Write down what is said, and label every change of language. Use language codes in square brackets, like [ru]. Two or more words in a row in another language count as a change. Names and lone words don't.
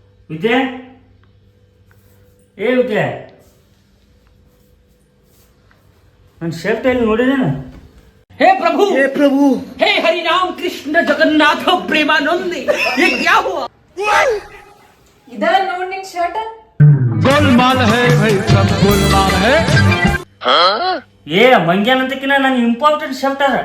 [kn] ವಿದ್ಯಾ ಏ ವಿದ್ಯಾ ನನ್ನ ಶರ್ಟ್ ಎಲ್ಲಿ ನೋಡಿದೇನ [hi] हे प्रभु हे हरि राम कृष्ण जगन्नाथ प्रेमानंद ये क्या हुआ [kn] ಇದ ನೋಡ್ ನಿನ್ ಶರ್ಟ್ [hi] गोलमाल है भाई सब गोलमाल है [kn] ಏ ಮಂಗ್ಯಾನ್ ಅಂತಕಿನ ನನ್ನ [en] important shirt [kn] ಅದ